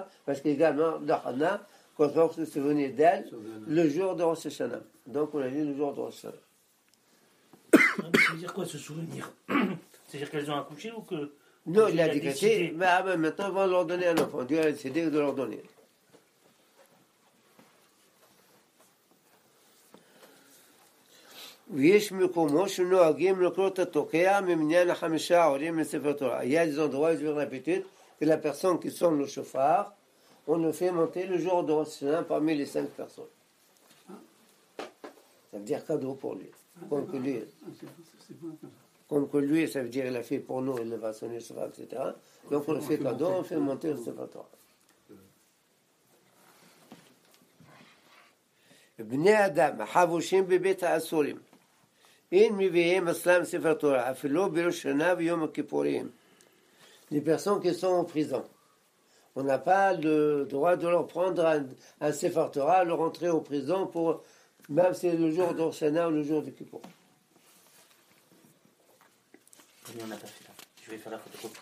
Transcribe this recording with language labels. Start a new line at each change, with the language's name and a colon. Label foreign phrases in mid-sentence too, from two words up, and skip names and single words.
French: Parce qu'également, dans Hanna, quand on se souvenait d'elle, le jour de Rosh Hashanah. Donc on a lu le jour de Rosh Hashanah. Ça veut dire quoi, se souvenir? C'est-à-dire qu'elles ont accouché ou que... Non, il a décrété, mais maintenant on va leur donner un enfant. Dieu a décidé de leur donner.
Hebrew: ויש מקומות שנוהגים לקרוא את התוקע ממניין 5 העולים מספר תורה.
French: Il y a des endroits, je vais répéter, que la personne qui sonne le chauffard, on le fait monter le jour de Rosh Hashanah parmi les 5 personnes. Ça veut dire cadeau pour lui. Comme que lui, ça veut dire il a fait pour nous, il va sonner le chauffard, etc. Donc on le fait cadeau, on fait monter le
Hebrew: ספר תורה. בני אדם החבושים בבית האסורים אין מביאים אצלם ספר תורה אפילו בראש השנה ויום הכיפורים.
French: Les personnes qui sont en prison, on n'a pas le droit de leur prendre un
Hebrew: ספר תורה,
French: leur rentrer en prison pour, même si c'est le jour de Rosh Hashanah ou le jour de Kippour. On n'a pas fait là. Je vais faire la photocopie.